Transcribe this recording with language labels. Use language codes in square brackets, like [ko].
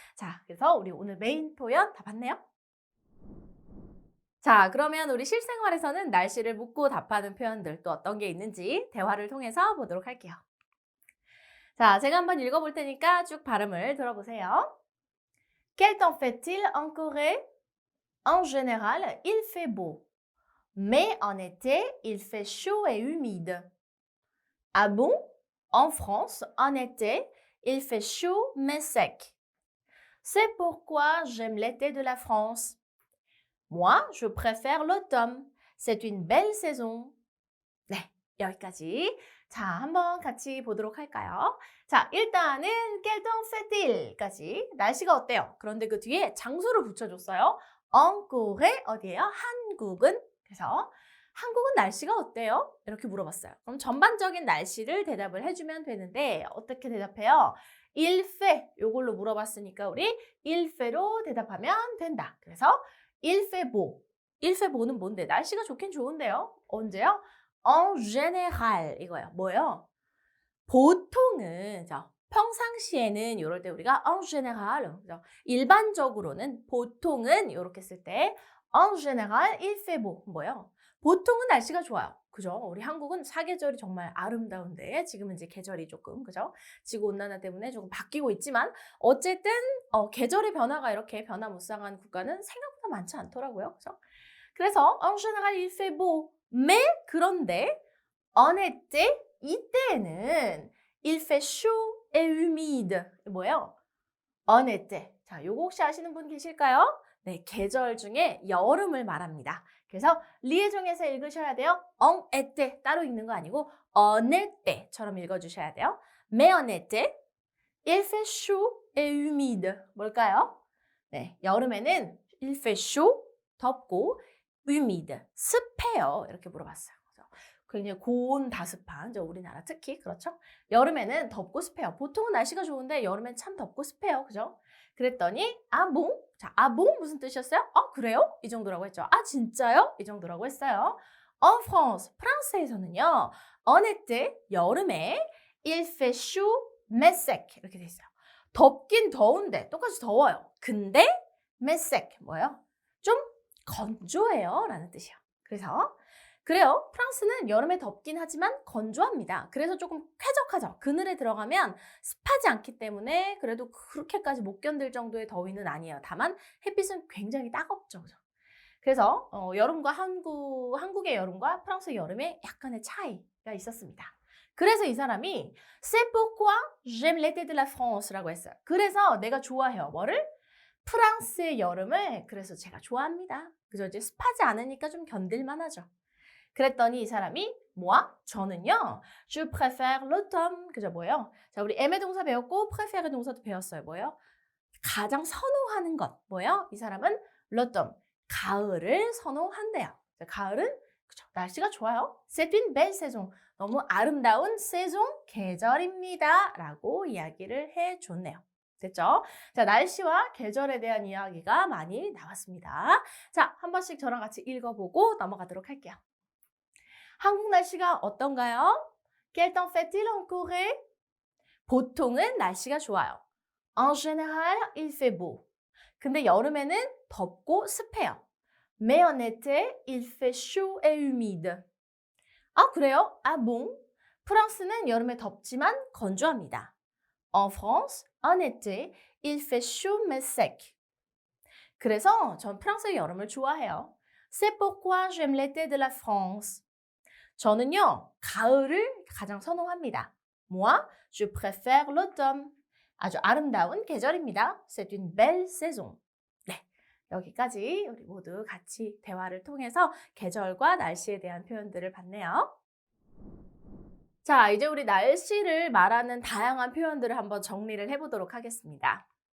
[ko] 자, 그래서 우리 오늘 메인 표현 다 봤네요? 자, 그러면 우리 실생활에서는 날씨를 묻고 답하는 표현들 또 어떤 게 있는지 대화를 통해서 보도록 할게요. 자, 제가 한번 읽어볼 테니까 쭉 발음을 들어보세요. [fr] Quel temps fait-il en Corée? En général, il fait beau. Mais en été, il fait chaud et humide. Ah bon? En France, en été, il fait chaud mais sec. C'est pourquoi j'aime l'été de la France. Moi, je préfère l'automne. C'est une belle saison. [ko] 네, 여기까지. 자, 한번 같이 보도록 할까요? 자, 일단은 [fr] quel temps fait-il? [ko] 까지. 날씨가 어때요? 그런데 그 뒤에 장소를 붙여줬어요. [fr] En Corée, [ko] 어디예요? 한국은. 그래서 한국은 날씨가 어때요? 이렇게 물어봤어요. 그럼 전반적인 날씨를 대답을 해주면 되는데 어떻게 대답해요? il fait, 요걸로 물어봤으니까 우리 il fait로 대답하면 된다. [fr] 그래서 il fait beau. il fait beau는 뭔데? [ko] 날씨가 좋긴 좋은데요. 언제요? [fr] En général 이거예요. [ko] 뭐예요? 보통은 평상시에는 이럴 때 우리가 en général 일반적으로는 보통은 이렇게 쓸 때 [fr] en général il fait beau [ko] 뭐예요? 보통은 날씨가 좋아요. 그죠? 우리 한국은 사계절이 정말 아름다운데 지금은 이제 계절이 조금 그죠? 지구 온난화 때문에 조금 바뀌고 있지만 어쨌든 계절의 변화가 이렇게 변화무쌍한 국가는 생각보다 많지 않더라고요. 그죠? [fr] 그래서 en général il fait beau. mais 그런데 en été 이때는 il fait chaud et humide. 뭐예요? en été. [ko] 자, 요거 혹시 아시는 분 계실까요? 네, 계절 중에 여름을 말합니다. 그래서 리에종해서 읽으셔야 돼요. en été 따로 읽는 거 아니고 en été처럼 읽어주셔야 돼요. [fr] mais en été, il fait chaud et humide. [ko] 뭘까요? 네, 여름에는 il fait chaud, 덥고 humide, 습해요. 이렇게 물어봤어요. 굉장히 고온다습한 우리나라 특히 그렇죠? 여름에는 덥고 습해요. 보통은 날씨가 좋은데 여름엔 참 덥고 습해요. 그죠? 그랬더니 아 봉? 자, 아 봉 무슨 뜻이었어요? 아 그래요? 이 정도라고 했죠. 아 진짜요? 이 정도라고 했어요. [fr] En France, 프랑스에서는요. en été, 여름에 il fait chaud mais sec [ko] 이렇게 돼 있어요. 덥긴 더운데 똑같이 더워요. 근데 mais sec 뭐예요? 좀 건조해요 라는 뜻이에요. 그래서 그래요. 프랑스는 여름에 덥긴 하지만 건조합니다. 그래서 조금 쾌적하죠. 그늘에 들어가면 습하지 않기 때문에 그래도 그렇게까지 못 견딜 정도의 더위는 아니에요. 다만 햇빛은 굉장히 따갑죠. 그죠? 그래서 여름과 한국의 여름과 프랑스의 여름에 약간의 차이가 있었습니다. [fr] 그래서 이 사람이 C'est pourquoi j'aime l'été de la France라고 했어요. [ko] 그래서 내가 좋아해요. 뭐를? 프랑스의 여름을 그래서 제가 좋아합니다. 그죠? 이제 습하지 않으니까 좀 견딜만 하죠. 그랬더니 이 사람이 [fr] moi, 저는요. Je préfère l'automne. [ko] 그죠? 뭐예요? 자, 우리 aimer 동사 배웠고 préférer 동사도 배웠어요. 뭐예요? 가장 선호하는 것. 뭐예요? 이 사람은 l'automne. 가을을 선호한대요. 자, 가을은 그죠? 날씨가 좋아요. [fr] C'est une belle saison. [ko] 너무 아름다운 세종 계절입니다. 라고 이야기를 해줬네요. 됐죠? 자, 날씨와 계절에 대한 이야기가 많이 나왔습니다. 자, 한 번씩 저랑 같이 읽어보고 넘어가도록 할게요. 한국 날씨가 어떤가요? [fr] Quel temps fait-il en Corée? [ko] 보통은 날씨가 좋아요. [fr] En général, il fait beau. [ko] 근데 여름에는 덥고 습해요. [fr] Mais en été, il fait chaud et humide. [ko] 아, 그래요? 아, bon? 프랑스는 여름에 덥지만 건조합니다. [fr] En France, en été, il fait chaud mais sec. [ko] 그래서 전 프랑스의 여름을 좋아해요. [fr] C'est pourquoi j'aime l'été de la France. [ko] 저는요, 가을을 가장 선호합니다. [fr] Moi, je préfère l'automne. [ko] 아주 아름다운 계절입니다. [fr] C'est une belle saison. [ko] 네, 여기까지 우리 모두 같이 대화를 통해서 계절과 날씨에 대한 표현들을 봤네요. 자, 이제 우리 날씨를 말하는 다양한 표현들을 한번 정리를 해보도록 하겠습니다.